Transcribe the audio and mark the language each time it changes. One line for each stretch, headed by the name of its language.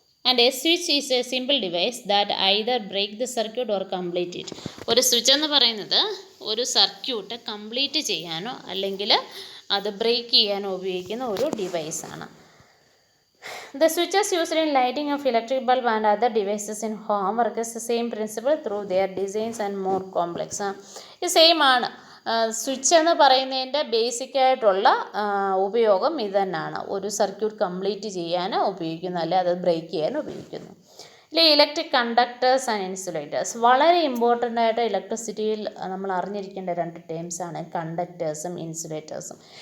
English: And a switch is a simple device that either break the circuit or complete it.
Malayalam: ഒരു switch എന്ന് പറയുന്നത് ഒരു circuit complete ചെയ്യാനോ അല്ലെങ്കിൽ അത് ബ്രേക്ക് ചെയ്യാനോ ഉപയോഗിക്കുന്ന ഒരു ഡിവൈസാണ്.
English: The switches used in lighting of electric bulb and other devices in home work is the same principle through their designs and more complex.
Malayalam: ഇത് സെയിം ആണ്. സ്വിച്ച് എന്ന് പറയുന്നതിൻ്റെ ബേസിക്കായിട്ടുള്ള ഉപയോഗം ഇത് തന്നെയാണ്. ഒരു സർക്യൂട്ട് കംപ്ലീറ്റ് ചെയ്യാൻ ഉപയോഗിക്കുന്നു, അല്ലെ അത് ബ്രേക്ക് ചെയ്യാൻ ഉപയോഗിക്കുന്നു.
English: Electric conductors and insulators.
Malayalam: വളരെ ഇമ്പോർട്ടൻ്റ് ആയിട്ട് ഇലക്ട്രിസിറ്റിയിൽ നമ്മൾ അറിഞ്ഞിരിക്കേണ്ട 2 ടേംസാണ് കണ്ടക്ടേഴ്സും ഇൻസുലേറ്റേഴ്സും.